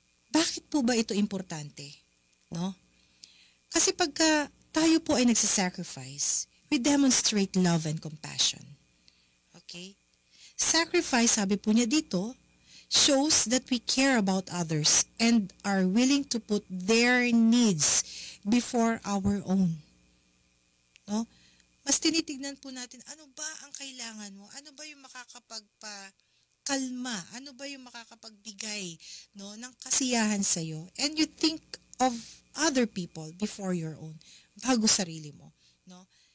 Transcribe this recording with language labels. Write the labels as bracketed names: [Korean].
[Filipino] Bakit po ba ito importante? No? Kasi pagka tayo po ay nagsasacrifice, [English] we demonstrate love and compassion. [Filipino] Okay? [English] Sacrifice, [Filipino] sabi po niya dito, [English] shows that we care about others and are willing to put their needs before our own. [Filipino] No? Mas tinitignan po natin, ano ba ang kailangan mo? Ano ba yung makakapagpakalma? Ano ba yung makakapagbigay, no, ng kasiyahan sa'yo? [English] And you think of other people before your own, [Filipino] bago sarili mo. [English] No?